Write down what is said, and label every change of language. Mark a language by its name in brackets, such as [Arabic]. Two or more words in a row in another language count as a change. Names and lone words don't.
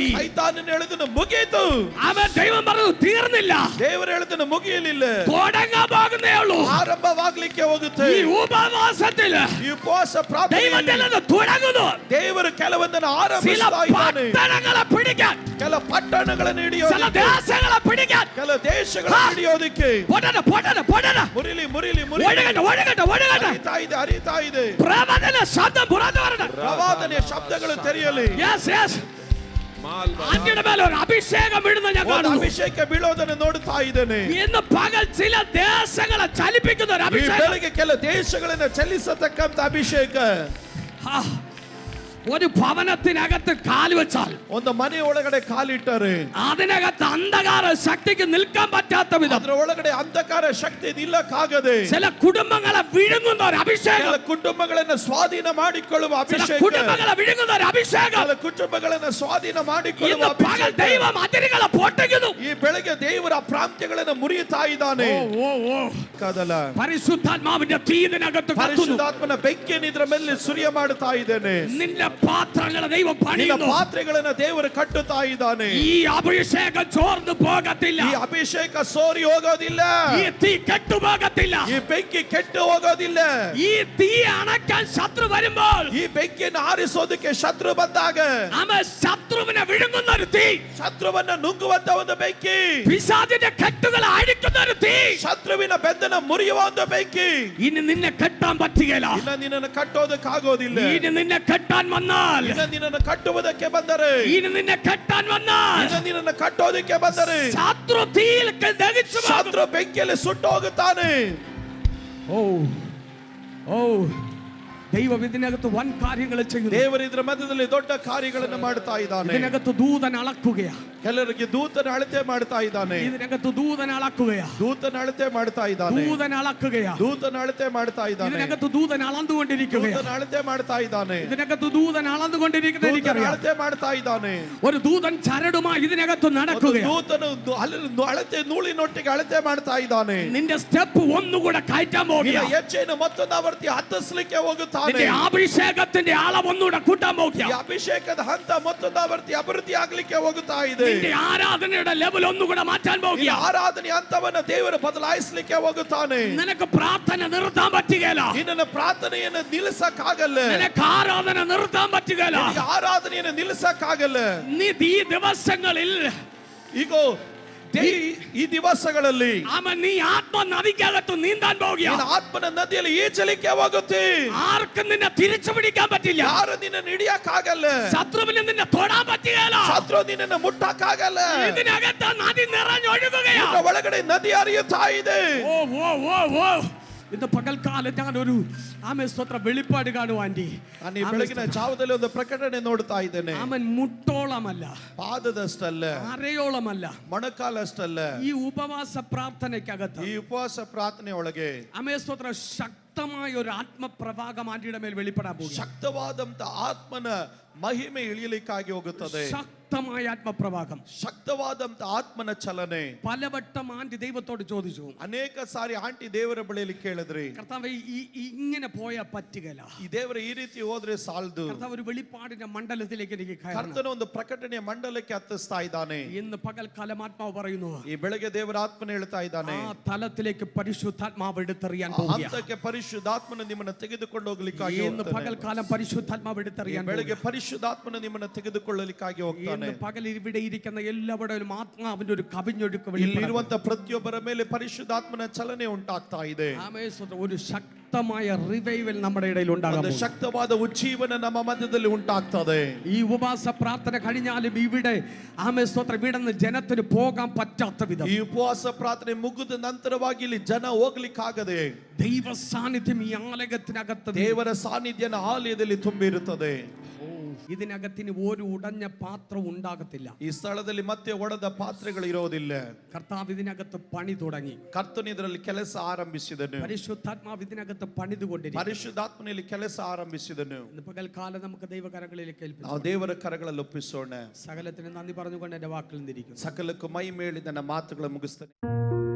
[Kannada] ಸೈತಾನನ ಹೇಳಿದನು ಮುಗಿಯಿತು. [Malayalam] അവൻ ദൈവം പറഞ്ഞു തീർന്നില്ല, [Kannada] ದೇವರು ಹೇಳಿದನು ಮುಗಿಯಲಿಲ್ಲ, [Malayalam] തുടങ്ങാൻ പോകുന്നേ ഉള്ളൂ. [Kannada] ಆರಂಭವಾಗ್ಲಿಕ್ಕೆ ಹೋಗುತ್ತೆ. [Malayalam] ഈ ഉപവാസത്തില് [Kannada] ಈ ಉಪವಾಸ ಪ್ರಾರ್ಥನೆಯಲ್ಲಿ [Malayalam] ദൈവത്തിൽ നിന്ന് തുടങ്ങുന്നു. [Kannada] ದೇವರು ಕೆಲವೊಂದನ್ನು [Malayalam] ചില [Kannada] ಆರಂಭಿಸ್ತಾ ಇದ್ದಾನೆ. [Malayalam] പട്ടണങ്ങളെ പിടിക്കാൻ, [Kannada] ಕೆಲ ಪಟ್ಟಣಗಳನ್ನು [Malayalam] ചില [Kannada] ಹಿಡಿಯೋದಕ್ಕೆ, [Malayalam] ദേശങ്ങളെ പിടിക്കാൻ. [Kannada] ಕೆಲ ದೇಶಗಳನ್ನು ಹಿಡಿಯೋದಕ್ಕೆ. പൊടന പൊടന പൊടന. ಮುರಿಲಿ, ಮುರಿಲಿ, ಮುರಿಲಿ. [Malayalam] ഒഴുകട്ടെ, ഒഴുകട്ടെ, ഒഴുകട്ടെ. [Kannada] ಹರಿತಾ ಇದೆ, ಹರಿತಾ ಇದೆ. [Malayalam] പ്രവചന ശബ്ദം പുറത്തു വരട്ടെ. [Kannada] ಪ್ರವಾದನೆಯ ಶಬ್ದಗಳು ತೆರೆಯಲಿ. [English] Yes, yes. [Malayalam] അങ്ങയുടെ മേലെ ഒരു അഭിഷേകം വീഴുന്ന ഞാൻ [Kannada] ಒಂದು [Malayalam] കാണുന്നു. [Kannada] ಅಭಿಷೇಕ ಬೀಳೋದನ್ನು ನೋಡ್ತಾ ಇದ್ದೇನೆ. [Malayalam] ഇന്ന് പകൽ ചില ദേശങ്ങളെ ചലിപ്പിക്കുന്ന ഒരു [Kannada] ಈ [Malayalam] അഭിഷേകം. [Kannada] ಬೆಳಗ್ಗೆ ಕೆಲ ದೇಶಗಳನ್ನ ಚಲಿಸತಕ್ಕಂತ ಅಭಿಷೇಕ. [Malayalam] ആ, ഒരു ഭവനത്തിനകത്ത് കാല് വെച്ചാൽ [Kannada] ಒಂದು ಮನೆ ಒಳಗಡೆ ಕಾಲಿಟ್ಟರೆ [Malayalam] അതിനകത്ത് അന്ധകാര ശക്തിക്ക് നിൽക്കാൻ പറ്റാത്ത വിധം [Kannada] ಅದರ ಒಳಗಡೆ ಅಂಧಕಾರ ಶಕ್ತಿ ನಿಲ್ಲಕ್ಕಾಗದೆ [Malayalam] ചില കുടുംബങ്ങളെ വിഴുങ്ങുന്ന ഒരു അഭിഷേകം. [Kannada] ಕೆಲ ಕುಟುಂಬಗಳನ್ನ ಸ್ವಾಧೀನ ಮಾಡಿಕೊಳ್ಳುವ [Malayalam] ചില [Kannada] ಅಭಿಷೇಕ. [Malayalam] കുടുംബങ്ങളെ വിഴുങ്ങുന്ന ഒരു അഭിഷേകം. [Kannada] ಕೆಲ ಕುಟುಂಬಗಳನ್ನ ಸ್ವಾಧೀನ ಮಾಡಿಕೊಳ್ಳುವ [Malayalam] ഇന്ന് പകൽ [Kannada] ಅಭಿಷೇಕ. [Malayalam] ദൈവം അതിരുകളെ പൊട്ടിക്കുന്നു. [Kannada] ಈ ಬೆಳಗ್ಗೆ ದೇವರ ಪ್ರಾಂತ್ಯಗಳನ್ನ ಮುರಿಯುತ್ತಾ ಇದ್ದಾನೆ. ಕದಲ [Malayalam] പരിശുദ്ധാത്മാവിന്റെ തീ ഇതിനകത്ത് കത്തുന്നു. [Kannada] ಪರಿಶುದ್ಧಾತ್ಮನ ಬೆಂಕಿಯನ್ನು ಇದರ ಮೇಲೆ ಸುರಿಯ ಮಾಡುತ್ತಾ ಇದ್ದೇನೆ. [Malayalam] നിന്റെ പാത്രങ്ങളെ ദൈവം [Kannada] ನಿನ್ನ [Malayalam] പണിയുന്നു. [Kannada] ಪಾತ್ರೆಗಳನ್ನ ದೇವರು ಕಟ್ಟುತ್ತಾ ಇದ್ದಾನೆ. [Malayalam] ഈ അഭിഷേകം ചോർന്നു പോകത്തില്ല. [Kannada] ಈ ಅಭಿಷೇಕ ಸೋರಿ ಹೋಗೋದಿಲ್ಲ. [Malayalam] ഈ തീ കെട്ടുപോകത്തില്ല. [Kannada] ಈ ಬೆಂಕಿ ಕೆಟ್ಟು ಹೋಗೋದಿಲ್ಲ. [Malayalam] ഈ തീ അണക്കാൻ ശത്രു വരുമ്പോൾ [Kannada] ಈ ಬೆಂಕಿಯನ್ನು ಆರಿಸೋದಕ್ಕೆ ಶತ್ರು ಬಂದಾಗ [Malayalam] അവൻ ശത്രുവിനെ വിഴുങ്ങുന്ന ഒരു തീ, [Kannada] ಶತ್ರುವನ್ನ ನುಂಗುವಂತ ಒಂದು ಬೆಂಕಿ, [Malayalam] പിശാചിന്റെ കെട്ടുകളെ അഴിക്കുന്ന ഒരു തീ. [Kannada] ಶತ್ರುವಿನ ಬೆಂದನ ಮುರಿಯುವ ಒಂದು ಬೆಂಕಿ. [Malayalam] ഇനി നിന്നെ കെട്ടാൻ പറ്റുകയില്ല. [Kannada] ಇನ್ನ ನಿನ್ನನ್ನು ಕಟ್ಟೋದಕ್ಕಾಗೋದಿಲ್ಲ. [Malayalam] ഇനി നിന്നെ കെട്ടാൻ വന്നാൽ, [Kannada] ಇನ್ನ ನಿನ್ನನ್ನು ಕಟ್ಟುವುದಕ್ಕೆ ಬಂದರೆ, [Malayalam] ഇനി നിന്നെ കെട്ടാൻ വന്നാൽ [Kannada] ಇನ್ನ ನಿನ್ನನ್ನು ಕಟ್ಟೋದಕ್ಕೆ ಬಂದರೆ [Malayalam] ശത്രു തീയിൽ ദഹിച്ചു പോകും. [Kannada] ಶತ್ರು ಬೆಂಕಿಯಲ್ಲಿ ಸುಟ್ಟು ಹೋಗುತ್ತಾನೆ. [Malayalam] ഓ ഓ ദൈവം ഇതിനകത്ത് വൻ കാര്യങ്ങൾ ചെയ്യുന്നു. [Kannada] ದೇವರು ಇದರ ಮಧ್ಯದಲ್ಲಿ ದೊಡ್ಡ ಕಾರ್ಯಗಳನ್ನು ಮಾಡ್ತಾ ಇದ್ದಾನೆ. [Malayalam] ഇതിനകത്ത് ദൂതൻ അളക്കുകയാ. [Kannada] ಕೆಲವರಿಗೆ ದೂತನ ಅಳತೆ ಮಾಡ್ತಾ ಇದ್ದಾನೆ. [Malayalam] ഇതിനകത്ത് ദൂതൻ അളക്കുകയാ. [Kannada] ದೂತನ ಅಳತೆ ಮಾಡ್ತಾ ಇದ್ದಾನೆ. [Malayalam] ദൂതൻ അളക്കുകയാ. [Kannada] ದೂತನ ಅಳತೆ ಮಾಡ್ತಾ ಇದ್ದಾನೆ. [Malayalam] ഇതിനകത്ത് ദൂതൻ അളന്നുകൊണ്ടിരിക്കുകയാ. [Kannada] ದೂತನ ಅಳತೆ ಮಾಡ್ತಾ ಇದ್ದಾನೆ. [Malayalam] ഇതിനകത്ത് ദൂതൻ അളന്നുകൊണ്ടിരിക്കുന്ന [Kannada] ದೂತನ [Malayalam] എനിക്കറിയാം. [Kannada] ಅಳತೆ ಮಾಡ್ತಾ ಇದ್ದಾನೆ. [Malayalam] ഒരു ദൂതൻ ചരടുമായി ഇതിനകത്ത് നടക്കുകയാ. [Kannada] ದೂತನು ಅಳತೆ ನೂಲಿನೊಟ್ಟಿಗೆ ಅಳತೆ ಮಾಡ್ತಾ ಇದ್ದಾನೆ. [Malayalam] നിന്റെ സ്റ്റെപ്പ് ഒന്നുകൂടെ കയറ്റാൻ [Kannada] ನಿನ್ನ [Malayalam] പോകുക. [Kannada] ಹೆಜ್ಜೆಯನ್ನು ಮತ್ತೊಂದು ಆವರ್ತಿ ಹತ್ತಿಸ್ಲಿಕ್ಕೆ ಹೋಗುತ್ತಾನೆ. [Malayalam] നിന്റെ അഭിഷേകത്തിന്റെ അളവ് ഒന്നുകൂടെ കൂട്ടാൻ [Kannada] ಈ [Malayalam] പോകുക. [Kannada] ಅಭಿಷೇಕದ ಹಂತ ಮತ್ತೊಂದು ಆವರ್ತಿ ಅಭಿವೃದ್ಧಿ ಆಗ್ಲಿಕ್ಕೆ ಹೋಗುತ್ತಾ ಇದೆ. [Malayalam] നിന്റെ ആരാധനയുടെ ലെവൽ ഒന്നുകൂടെ മാറ്റാൻ [Kannada] ಈ [Malayalam] പോകുക. [Kannada] ಆರಾಧನೆ ಹಂತವನ್ನ ದೇವರು ಬದಲಾಯಿಸಲಿಕ್ಕೆ ಹೋಗುತ್ತಾನೆ. [Malayalam] നിനക്ക് പ്രാർത്ഥന നിർത്താൻ പറ്റുകയില്ല. [Kannada] ನಿನ್ನ ಪ್ರಾರ್ಥನೆಯನ್ನು ನಿಲ್ಲಿಸಕ್ಕಾಗಲ್ಲ. [Malayalam] നിനക്ക് ആരാധന നിർത്താൻ പറ്റുകയില്ല. [Kannada] ಈ ಆರಾಧನೆಯನ್ನು ನಿಲ್ಲಿಸಕ್ಕಾಗಲ್ಲ. [Malayalam] നീ ഈ ദിവസങ്ങളിൽ [Kannada] ಈಗ ಈ ದಿವಸಗಳಲ್ಲಿ [Malayalam] നീ ആത്മ നദിക്കകത്ത് നീന്താൻ പോകുക. [Kannada] ನಿನ್ನ ಆತ್ಮನ ನದಿಯಲ್ಲಿ ಈಜಲಿಕ್ಕೆ ಹೋಗುತ್ತೆ. [Malayalam] ആർക്കും നിന്നെ തിരിച്ചു പിടിക്കാൻ പറ്റില്ല. [Kannada] ಯಾರು ನಿನ್ನನ್ನು ಹಿಡಿಯಕ್ಕಾಗಲ್ಲ. [Malayalam] ശത്രുവിന് നിന്നെ തൊടാൻ പറ്റുകയില്ല. [Kannada] ಶತ್ರು ನಿನ್ನನ್ನು ಮುಟ್ಟಕ್ಕಾಗಲ್ಲ. [Malayalam] ഇതിനകത്ത് നദി നിറഞ്ഞൊഴുകുകയാ. [Kannada] ಇದರ ಒಳಗಡೆ ನದಿ ಹರಿಯುತ್ತಾ ಇದೆ. [Malayalam] ഓ ഓ ഓ ഓ ഇന്ന് പകൽക്കാലം ഞാൻ ഒരു സ്തോത്ര വെളിപ്പാട് കാണും ആന്റി. [Kannada] ನಾನು ಈ ಬೆಳಗಿನ ಜಾವದಲ್ಲಿ ಒಂದು ಪ್ರಕಟಣೆ ನೋಡ್ತಾ ಇದ್ದೇನೆ. [Malayalam] അവൻ മുട്ടോളമല്ല, [Kannada] ಪಾದದಷ್ಟಲ್ಲ, [Malayalam] അരയോളമല്ല, [Kannada] ಮೊಣಕಾಲಷ್ಟಲ್ಲ. [Malayalam] ഈ ഉപവാസ പ്രാർത്ഥനയ്ക്കകത്ത് [Kannada] ಈ ಉಪವಾಸ ಪ್ರಾರ್ಥನೆ ಒಳಗೆ [Malayalam] സ്തോത്ര ശക്തമായ ഒരു ആത്മപ്രവാഹം ആന്റിയുടെ മേൽ വെളിപ്പെടാൻ പോകും. [Kannada] ಶಕ್ತವಾದಂತ ಆತ್ಮನ ಮಹಿಮೆ ಇಳಿಯಲಿಕ್ಕಾಗಿ ಹೋಗುತ್ತದೆ. [Malayalam] ശക്തമായ ആത്മപ്രവാഹം, [Kannada] ಶಕ್ತವಾದಂತ ಆತ್ಮನ ಚಲನೆ. [Malayalam] പലവട്ടം ആന്റി ദൈവത്തോട് ചോദിച്ചു, [Kannada] ಅನೇಕ ಸಾರಿ ಆಂಟಿ ದೇವರ ಬಳಿಯಲ್ಲಿ ಕೇಳಿದ್ರಿ, [Malayalam] കർത്താവേ ഇങ്ങനെ പോയാൽ പറ്റുകയില്ല. [Kannada] ಈ ದೇವರ ಈ ರೀತಿ ಹೋದ್ರೆ ಸಾಲದು. [Malayalam] കർത്താവ് ഒരു വെളിപ്പാടിന്റെ മണ്ഡലത്തിലേക്ക് എനിക്ക് കയറണം. [Kannada] ಕರ್ತನ ಒಂದು ಪ್ರಕಟಣೆಯ ಮಂಡಲಕ್ಕೆ ಹತ್ತಿಸ್ತಾ ಇದ್ದಾನೆ. [Malayalam] ഇന്ന് പകൽക്കാലം ആത്മാവ് പറയുന്നു, [Kannada] ಈ ಬೆಳಗ್ಗೆ ದೇವರ ಆತ್ಮನ ಹೇಳ್ತಾ ಇದ್ದಾನೆ, [Malayalam] ആ തലത്തിലേക്ക് പരിശുദ്ധാത്മാവ് എടുത്തെറിയാൻ [Kannada] ಆ [Malayalam] പോകുക. [Kannada] ಹಂತಕ್ಕೆ ಪರಿಶುದ್ಧಾತ್ಮನ ನಿಮ್ಮನ್ನು ತೆಗೆದುಕೊಂಡು ಹೋಗ್ಲಿಕ್ಕಾಗಿ [Malayalam] ഇന്ന് [Kannada] ಹೋಗ್ತಾನೆ. [Malayalam] പകൽക്കാലം പരിശുദ്ധാത്മാവ് എടുത്തെറിയാൻ [Kannada] ಬೆಳಗ್ಗೆ [Malayalam] പോകുക. [Kannada] ಪರಿಶುದ್ಧಾತ್ಮನ ನಿಮ್ಮನ್ನು ತೆಗೆದುಕೊಳ್ಳಲಿಕ್ಕಾಗಿ ಹೋಗ್ತಾನೆ. [Malayalam] ഇന്ന് പകൽ ഇവിടെ ഇരിക്കുന്ന എല്ലാവരും ആത്മാവിന്റെ ഒരു കവിഞ്ഞൊഴുക്ക് [Kannada] ಇಲ್ಲಿರುವಂತ ಪ್ರತಿಯೊಬ್ಬರ ಮೇಲೆ ಪರಿಶುದ್ಧಾತ್ಮನ ಚಲನೆ ಉಂಟಾಗ್ತಾ ಇದೆ. [Malayalam] ഒരു ശക്തമായ റിവൈവൽ നമ്മുടെ ഇടയിൽ ഉണ്ടാകും. [Kannada] ಒಂದು ಶಕ್ತವಾದ ಉಜ್ಜೀವನ ನಮ್ಮ ಮಧ್ಯದಲ್ಲಿ ಉಂಟಾಗ್ತದೆ. [Malayalam] ഈ ഉപവാസ പ്രാർത്ഥന കഴിഞ്ഞാലും ഇവിടെ സ്തോത്രം ഇവിടെ നിന്ന് ജനത്തിന് പോകാൻ പറ്റാത്ത വിധം [Kannada] ಈ ಉಪವಾಸ ಪ್ರಾರ್ಥನೆ ಮುಗಿದ ನಂತರವಾಗಿ ಇಲ್ಲಿ ಜನ ಹೋಗ್ಲಿಕ್ಕಾಗದೆ [Malayalam] ദൈവ സാന്നിധ്യം ഈ ആലയത്തിനകത്ത് [Kannada] ದೇವರ ಸಾನ್ನಿಧ್ಯನ ಆಲಯದಲ್ಲಿ ತುಂಬಿರುತ್ತದೆ. [Malayalam] ഇതിനകത്തിന് ഒരു ഉടഞ്ഞ പാത്രം ഉണ്ടാകത്തില്ല. [Kannada] ಈ ಸ್ಥಳದಲ್ಲಿ ಮತ್ತೆ ಒಡೆದ ಪಾತ್ರೆಗಳು ಇರೋದಿಲ್ಲ. [Malayalam] കർത്താവ് ഇതിനകത്ത് പണി തുടങ്ങി. [Kannada] ಕರ್ತನು ಇದರಲ್ಲಿ ಕೆಲಸ ಆರಂಭಿಸಿದನು. [Malayalam] പരിശുദ്ധാത്മാവ് ഇതിനകത്ത് പണിതുകൊണ്ടിരിക്കുന്നു. [Kannada] ಪರಿಶುದ್ಧಾತ್ಮನಲ್ಲಿ ಕೆಲಸ ಆರಂಭಿಸಿದನು. [Malayalam] ഇന്ന് പകൽക്കാലം നമുക്ക് ദൈവകരങ്ങളിലേക്ക് ഏൽപ്പിക്കാം. [Kannada] ನಾವು ದೇವರ ಕರಗಳಲ್ಲಿ ಒಪ್ಪಿಸೋಣ. [Malayalam] സകലത്തിന് നന്ദി പറഞ്ഞുകൊണ്ട് എന്റെ വാക്കിൽ നിന്നിരിക്കുന്നു. [Kannada] ಸಕಲಕ್ಕೂ ಮೈ ಮೇಳಿ ನನ್ನ ಮಾತುಗಳನ್ನು ಮುಗಿಸ್ತೇನೆ.